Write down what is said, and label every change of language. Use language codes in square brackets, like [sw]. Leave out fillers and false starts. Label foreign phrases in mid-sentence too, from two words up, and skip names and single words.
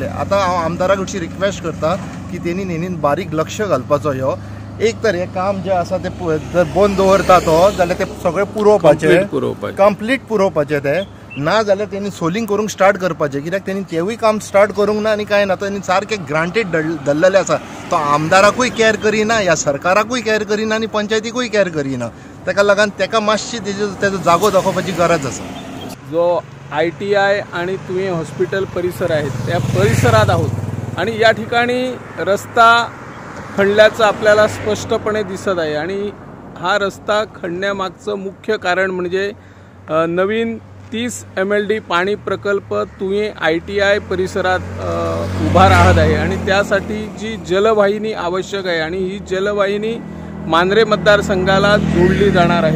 [kok] आतां हांव आमदाराक अशी रिक्वेस्ट करता की तेणी हेणीन बारीक लक्ष घालपाचो ह्यो एक तर हे काम जे आसा ते जर बंद दवरता तो जाल्यार ते सगळे पुरोवपाचे कंप्लीट पुरोवपाचे ते ना जाल्यार तेणी सोलिंग करूंक स्टार्ट करपाचें कित्याक तेणी तेवूय काम स्टार्ट करूंक ना आनी कांय ना तेणी सारकें ग्रांटेड धरलेलें आसा तो आमदाराकूय कॅर करिना ह्या सरकाराकूय कॅर करिना आनी पंचायतीकूय कॅर करिना ताका लागून ताका मातशी तेजो जागो दाखोवपाची गरज आसा. [mr] जो ITI आणि तुवें हॉस्पिटल परिसर आहेत त्या परिसरात आहोत आणि या ठिकाणी रस्ता खणल्याचं आपल्याला स्पष्टपणे दिसत आहे आणि हा रस्ता खणण्यामागचं मुख्य कारण म्हणजे नवीन 30 MLD पाणी प्रकल्प तुवें ITI परिसरात उभा राहत आहे आणि त्यासाठी जी जलवाहिनी आवश्यक आहे आणि ही जलवाहिनी मांद्रे मतदारसंघाला जोडली जाणार आहे.